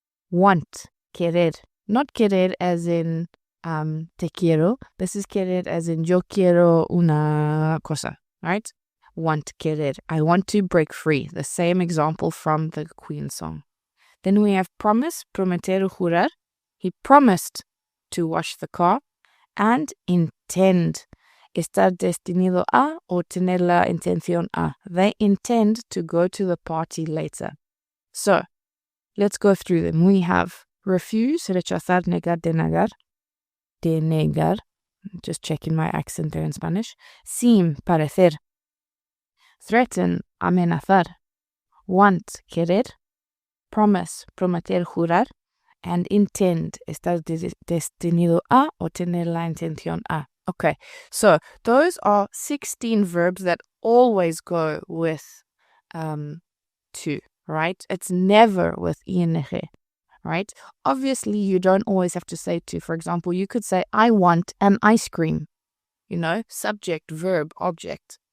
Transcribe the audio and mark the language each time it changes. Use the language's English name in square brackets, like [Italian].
[English] Want, querer. Not querer as in [Spanish] te quiero. [English] This is querer as in [Spanish] yo quiero una cosa. [English] Right? Want, querer. I want to break free. The same example from the Queen song. Then we have promise, [Spanish] prometer o jurar. [English] He promised to wash the car. [Spanish] And intend, estar destinado a o tener la intención a. [English] They intend to go to the party later. So, let's go through them. We have refuse, [Spanish] rechazar, negar, denegar. [English] Just checking my accent there in Spanish. Seem, parecer. Threaten, amenazar. Want, querer. [Spanish] Promise, prometer, jurar. And intend, estar destinado a o tener la intención a. [English] Okay, so those are 16 verbs that always go with to, right? It's never with ing, right? Obviously, you don't always have to say to. For example, you could say, I want an ice cream, subject, verb, object.